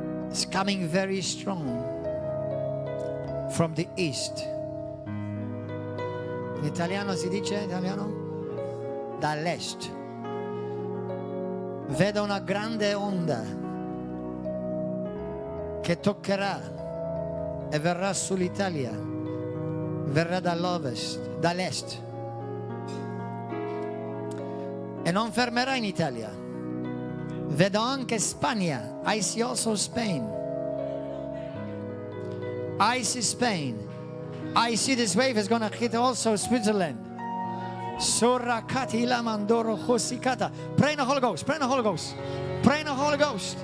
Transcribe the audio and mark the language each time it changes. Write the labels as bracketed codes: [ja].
[en] It's coming very strong from the east. [it] In italiano si dice italiano? Dall'est. Vedo una grande onda che toccherà e verrà sull'Italia, verrà dall'ovest, dall'est e non fermerà in Italia. Vedo anche Spagna. [en] I see also Spain. I see Spain I see this wave is going to hit also Switzerland. Sorakati lamandoro hosikata. Pray in the Holy Ghost. Pray in the Holy Ghost. Pray in the Holy Ghost.